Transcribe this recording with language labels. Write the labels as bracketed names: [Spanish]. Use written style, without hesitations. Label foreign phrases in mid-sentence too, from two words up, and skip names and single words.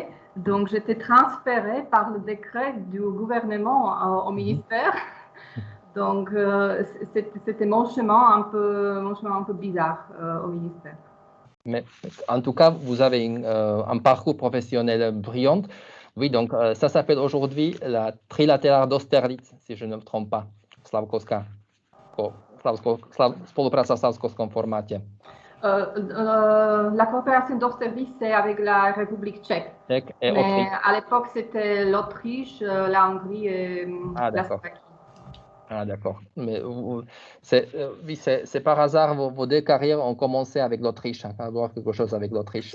[French] Donc, j'étais transférée par le décret du gouvernement au ministère. Donc, c'était mon chemin un peu bizarre au ministère. Mais en tout cas, vous avez un parcours professionnel brillant. Oui, donc ça s'appelle aujourd'hui la trilatérale d'Austerlitz, si je ne me trompe pas. [Slovak] Spolupráca v slavkovskom formáte. [French] La coopération d'Austerlitz, c'est avec la République tchèque. Et mais à l'époque, c'était l'Autriche, la Hongrie et la Slovaquie. Ah, d'accord. Mais oui, c'est par hasard, vos deux carrières ont commencé avec l'Autriche, hein, avoir quelque chose avec l'Autriche.